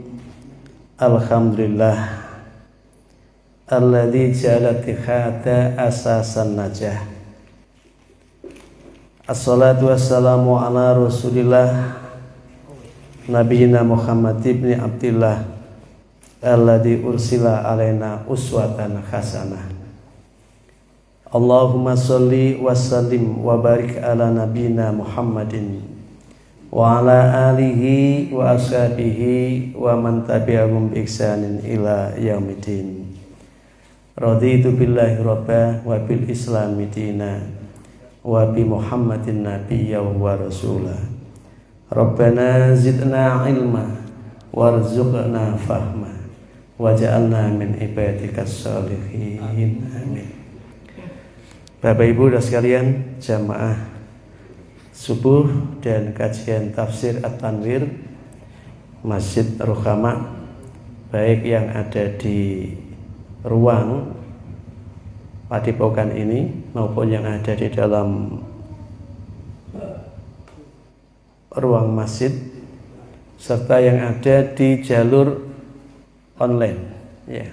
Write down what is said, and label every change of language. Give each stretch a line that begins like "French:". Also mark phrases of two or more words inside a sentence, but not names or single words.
Arabic: الحمد لله الذي جعل الاتحاد أساس النجاح. الصلاة والسلام على رسول الله نبينا محمد بن عبد الله الذي أرسل علينا أسوة حسنة. اللهم صل وسلم وبارك على نبينا محمد وعلى آله وأصحابه ومن تبعهم بإحسان إلى يوم الدين. رضيت بالله ربا وبالإسلام دينا وبمحمد نبيا ورسولا. ربنا زدنا علما وارزقنا فهما واجعلنا من عبادك الصالحين. آمين.
Indonesian: Bapak Ibu dan sekalian, jamaah subuh dan kajian tafsir At-Tanwir Masjid Rohama, baik yang ada di ruang Padepokan ini maupun yang ada di dalam ruang masjid, serta yang ada di jalur online, ya.